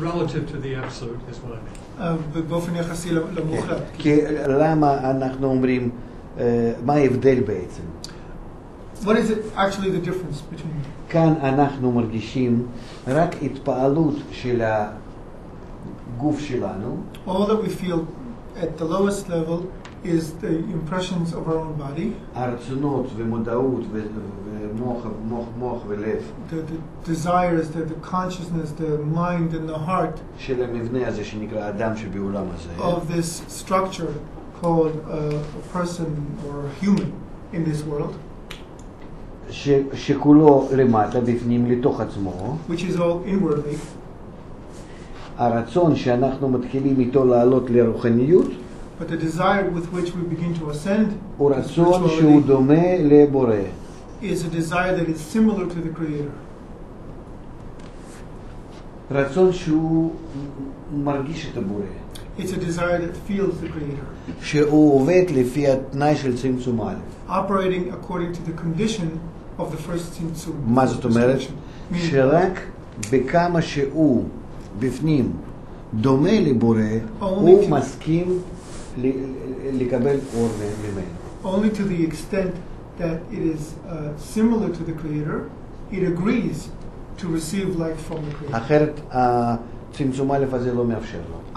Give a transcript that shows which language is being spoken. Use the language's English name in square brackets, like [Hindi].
[English] Relative to the absolute is what I mean. [Hebrew] באופן יחסי למוחלט. כי למה אנחנו אומרים, מה ההבדל בעצם? [English] What is it actually the difference between them? [Hebrew] כאן אנחנו מרגישים רק התפעלות של הגוף שלנו. [English] All that we feel at the lowest level is the impressions of our own body. [Hebrew] הרצונות ומודעות ומוח ולב. [English] The desires, the consciousness, the mind and the heart [Hebrew] של המבנה הזה שנקרא אדם שבעולם הזה. [English] of this structure called a person or a human in this world. [Hebrew] שכולו למטה, בפנים, לתוך עצמו. [English] Which is all inwardly. [Hebrew] הרצון שאנחנו מתחילים איתו לעלות לרוחניות. [English] But the desire with which we begin to ascend [Hebrew] הוא רצון שהוא דומה לבורא. [English] is a desire that is similar to the Creator. [Hebrew] רצון שהוא מרגיש את הבורא. [English] It's a desire that feels the Creator. [Hebrew] שהוא עובד לפי התנאי של צמצום א'. [English] Operating according to the condition of the first tzimtzum. [Hebrew] מה זאת אומרת? שרק בכמה שהוא בפנים דומה לבורא, הוא מסכים לקבל אור ממנו. [English] Only to the extent that it is similar to the Creator, it agrees to receive light from the Creator. [Hebrew] אחרת הצמצום א' הזה לא מאפשר לו.